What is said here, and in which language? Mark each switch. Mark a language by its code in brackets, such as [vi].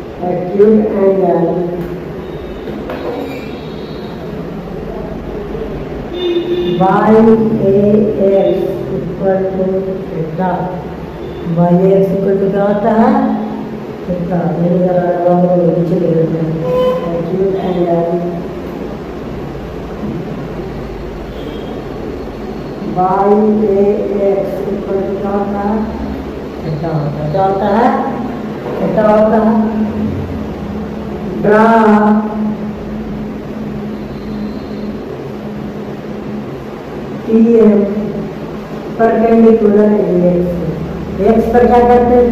[en] Acute angle YAX equal to theta. YAX equal to [hi] क्या होता है? [en] theta. [hi] नहीं जरा नीचे ले लेते हैं। [en] Acute angle YAX equal to [hi] क्या होता है? theta होता है। क्या होता है? theta होता है। [en] Draw TM [hi] परपेंडिकुलर x पर क्या करते हैं?